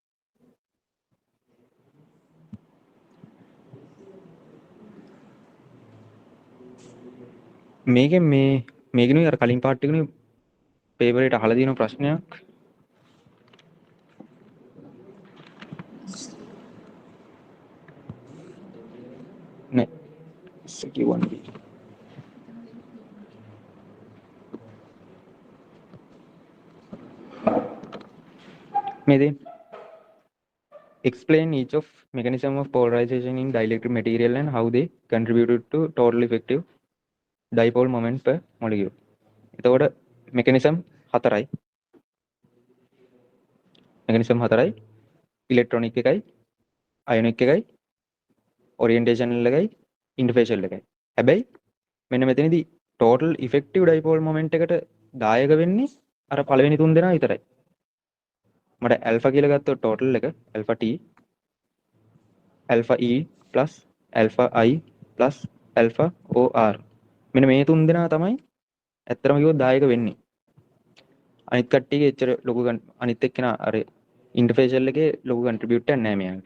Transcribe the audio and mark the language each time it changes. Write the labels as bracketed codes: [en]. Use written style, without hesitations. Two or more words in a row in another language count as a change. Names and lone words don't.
[si] මේකෙන් මේකෙනුයි අර කලින් පාර්ට් එකෙනුයි පේපර් එකට අහලා තියෙන ප්‍රශ්නයක් නෑ Q1B. මේ දෙන්න [en] explain each of mechanism of polarization in dielectric material and how they contributed to total effective dipole moment per molecule. [si] එතකොට mechanism හතරයි. ඉලෙක්ට්‍රොනික එකයි, අයොනික් එකයි, ඔරියන්ටේෂනල් එකයි, ඉන්ටර්ෆේෂල් එකයි. හැබැයි මෙන්න මෙතනදී [en] total effective dipole moment [si] එකට දායක වෙන්නේ අර පළවෙනි තුන් දෙනා විතරයි. මට alpha කියලා ගත්තොත් [en] total එක alpha t, alpha e plus alpha i plus alpha or. [si] මෙන්න මේ තුන් දෙනා තමයි ඇත්තටම කිව්වොත් දායක වෙන්නේ. අනිත් කට්ටියගේ එච්චර ලොකු අනිත් එක්කෙනා අර ඉන්ටර්ෆේෂල් එකේ ලොකු කන්ට්‍රිබියුට් එකක් නැහැ මෙයාට.